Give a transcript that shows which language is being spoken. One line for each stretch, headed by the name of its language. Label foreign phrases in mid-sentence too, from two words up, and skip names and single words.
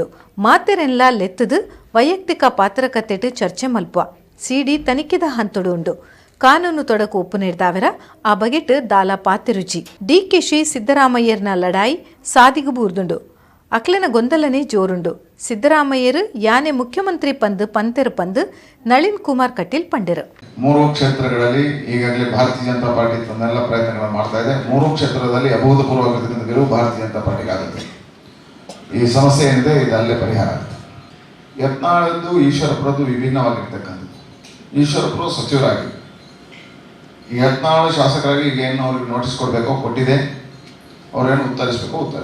Tulu: ಮಾತೆರೆಲ್ಲ ಲೆತ್ತದು ವೈಯಕ್ತಿಕ ಪಾತ್ರಕತೆಟು ಚರ್ಚೆ ಮಲ್ಪುವ ಸಿಡಿ ತನಿಖೆದ ಹಂತೊಡು ಉಂಡು. ಕಾನೂನು ತೊಡಕು ಒಪ್ಪು ನೀಡಿದಾವೆರ ಆ ಬಗೆಟ್ ದಾಲ ಪಾತಿರುಜಿ. ಡಿಕೆಶಿ ಸಿದ್ದರಾಮಯ್ಯರ್ನ ಲಡಾಯಿ ಸಾದಿಗು ಬೂರ್ದುಂಡು. ಅಕ್ಲೆನ ಗೊಂದಲನೆ ಜೋರುಂಡು. ಸಿದ್ದರಾಮಯ್ಯರು ಯಾನೆ ಮುಖ್ಯಮಂತ್ರಿ ಪಂತೆರು ಪಂದು ನಳಿನ್ ಕುಮಾರ್ ಕಟೀಲ್ ಪಂಡಿರು.
Kannada: 3 ಕ್ಷೇತ್ರಗಳಲ್ಲಿ ಈಗಾಗಲೇ ಭಾರತೀಯ ಜನತಾ ಪಾರ್ಟಿ ತನ್ನೆಲ್ಲ ಪ್ರಯತ್ನಗಳನ್ನು ಮಾಡ್ತಾ ಇದೆ. 3 ಕ್ಷೇತ್ರದಲ್ಲಿ ಅಭೂತಪೂರ್ವ ಗೆಲುವು ಭಾರತೀಯ ಜನತಾ ಪಾರ್ಟಿಗೆ ಆಗುತ್ತೆ. ಈ ಸಮಸ್ಯೆ ಏನಿದೆ ಇದು ಅಲ್ಲೇ ಪರಿಹಾರ ಆಗುತ್ತೆ. ಯತ್ನಾಳದ್ದು ಈಶ್ವರಪ್ಪರದ್ದು ವಿಭಿನ್ನವಾಗಿರ್ತಕ್ಕಂಥದ್ದು. ಈಶ್ವರಪ್ಪರು ಸಚಿವರಾಗಿ ಈ 14 ಶಾಸಕರಾಗಿ ಈಗ ಏನು ಅವ್ರಿಗೆ ನೋಟಿಸ್ ಕೊಡಬೇಕೋ ಕೊಟ್ಟಿದೆ, ಅವ್ರೇನು ಉತ್ತರಿಸಬೇಕು.